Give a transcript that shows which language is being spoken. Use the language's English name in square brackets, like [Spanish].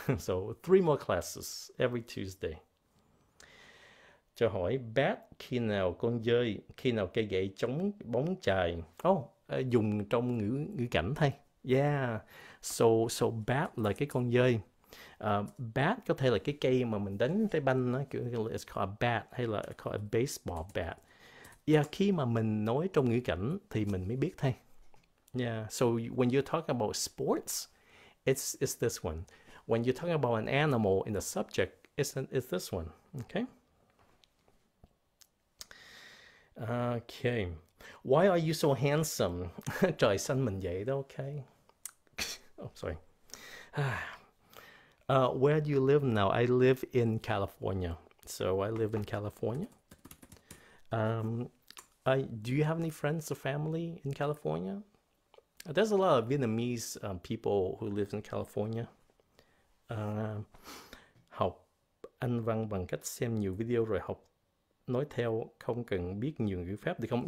[English] So 3 more classes every Tuesday. [Vietnamese] Cho hỏi bat khi nào con dơi, khi nào cây gậy chống bóng chài. Dùng trong ngữ cảnh thay. Yeah. So bat là cái con dơi. Bat có thể là cái cây mà mình đánh trái banh đó, kiểu [English] it's called a bat, [Vietnamese] hay là [English] called a baseball bat. [Vietnamese] Yeah, khi mà mình nói trong ngữ cảnh thì mình mới biết thay. [English] Yeah, so when you're talking about sports, it's this one. When you're talking about an animal in the subject, it's this one. Okay. Okay. Why are you so handsome? [Vietnamese] Trời xanh mình vậy đó, okay. [English] Oh, sorry. Where do you live now? I live in California. So I live in California. Do you have any friends or family in California? There's a lot of Vietnamese people who live in California. [Vietnamese] Học Anh văn bằng cách xem nhiều video rồi học nói theo, không cần biết nhiều ngữ pháp được không?